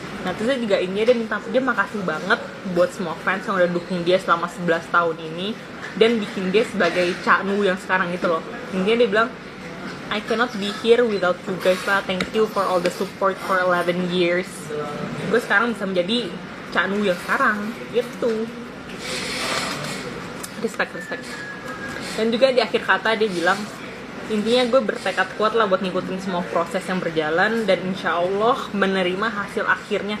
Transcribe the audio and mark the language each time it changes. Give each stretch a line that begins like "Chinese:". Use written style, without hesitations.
Indonesian: Nah terus juga ini dia makasih banget buat semua fans yang udah dukung dia selama 11 tahun ini dan bikin dia sebagai Chan Woo yang sekarang itu loh. Intinya dia bilang,
English: I cannot be here without you guys lah. Thank you for all the support for 11 years.
Indonesian: Gue sekarang bisa menjadi Chan Woo yang sekarang gitu. Respect. Dan juga di akhir kata dia bilang, intinya gue bertekad kuat lah buat ngikutin semua proses yang berjalan dan insya Allah menerima hasil akhirnya.